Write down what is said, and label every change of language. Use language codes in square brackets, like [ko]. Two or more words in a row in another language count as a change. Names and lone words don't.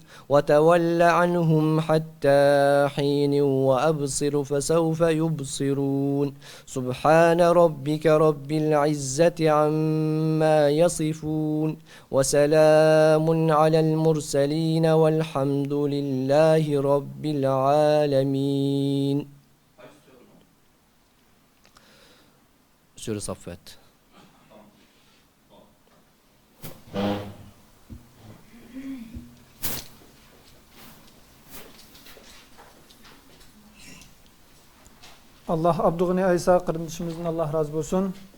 [ar] وتول عنهم حتى حين وأبصر فسوف يبصرون. سبحان ربك رب العزة عما يصفون وسلام على المرسلين والحمد لله رب العالمين. [tr] Sure Saffet. Allah Abdügni Aysa kardeşimizin Allah razı olsun.